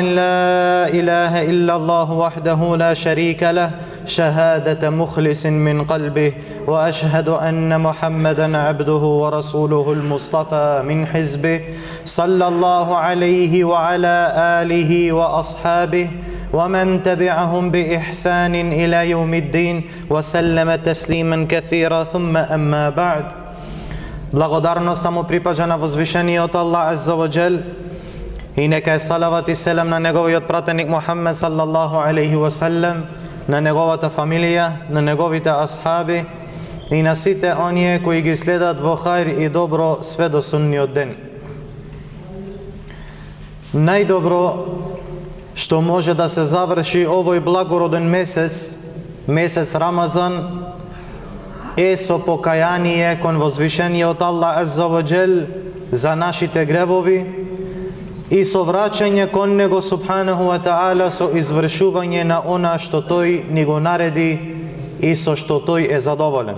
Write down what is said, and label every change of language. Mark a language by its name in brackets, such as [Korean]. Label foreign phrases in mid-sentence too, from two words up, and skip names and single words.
[Arabic] لا إله إلا الله وحده لا شريك له شهادة مخلص من قلبه، وأشهد أن محمدا عبده ورسوله المصطفى من حزبه، صلى الله عليه وعلى آله وأصحابه ومن تبعهم بإحسان إلى يوم الدين وسلم تسليما كثيرا. ثم أما بعد. [Macedonian] Благодарност само припаѓа на возвишениот Аллах [Arabic] عز وجل [Macedonian] и нека е салават и селам на неговиот пратеник Мухаммед [Arabic] صلى الله عليه وسلم, [Macedonian] на неговата фамилија, на неговите асхаби и на сите оние кои ги следат во хајр и добро све до судниот ден. Најдобро што може да се заврши овој благороден месец Рамазан, е со покаяние кон возвишениот Аллах [Arabic] عز وجل [Macedonian] за нашите гревови и со враќање кон Него [Arabic] سبحانه وتعالى [Macedonian] со извршување на она што Тој ни го нареди и со што Тој е задоволен.